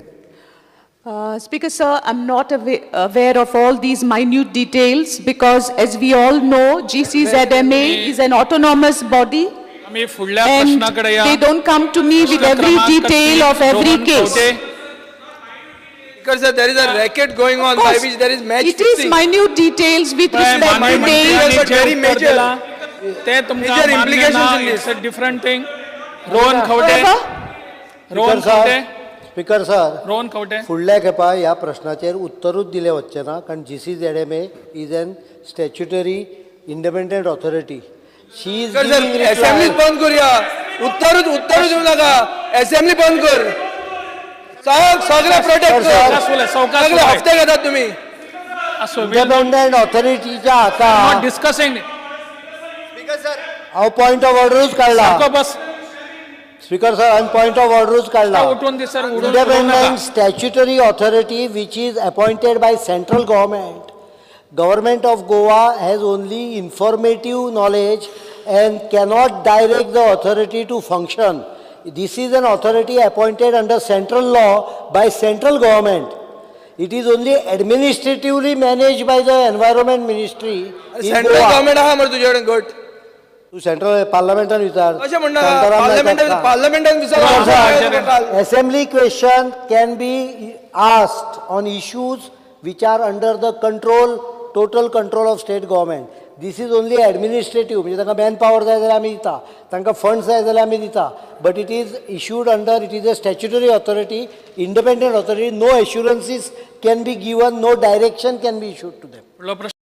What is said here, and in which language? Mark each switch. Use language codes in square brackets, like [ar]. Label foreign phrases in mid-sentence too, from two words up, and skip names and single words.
[en] Speaker, sir, I'm not aware of all these minute details because, as we all know, GCZMA is an autonomous body and they don't come to me with every detail of every case. Because there is a racket going on by which there is match fixing. It is minute details with respect to details, but very major implications in this. It's a different thing. Rohan Khawde. speaker sir रोहन खवटे. [kok] फुडल्या खेपा ह्या प्रश्नाचेर उत्तरूच दिलें वचचें ना कारण GCZMA [en] is an statutory independent authority she is [mr] सर असेंब्ली बंद करूया. उत्तर देऊ नका. असेंब्ली बंद कर. सगळे प्रोटेक्ट सावकाश बोला, सावकाश सगळे बोला. हफ्ते घेतात तुम्ही. [en] independent authorityच्या [kok] हातांत [en] not discussing. [kok] हांव [en] point of orderूच [kok] काडला. सारको बस. [en] speaker sir [kok] हांवें [en] point of orderूच [kok] काडला. उठून दे सर. उडून [en] Independent statutory authority which is appointed by central government. Government of Goa has only informative knowledge and cannot direct the authority to function. This is an authority appointed under central law by central government. It is only administratively managed by the environment ministry in सेंट्रल Goa. [kok] गव्हर्नमेंट आहा मरे तुझ्याकडे गट. तू सेंट्रल पार्लमेंटान विचार. अशें म्हणना शांताराम नायकाक. पार्लमेंटान विचार. [en] Assembly question can be asked on issues which are under the control, total control of state government. This is only administrative. [kok] म्हणजे तांकां [en] man power [kok] जाय जाल्यार आमी दिता, तांकां फंड्स जाय जाल्यार आमी दिता. [en] But it is issued under, it is a statutory authority, independent authority. No assurances can be given, no direction can be issued to them. [kok] पुढलो प्रश्न.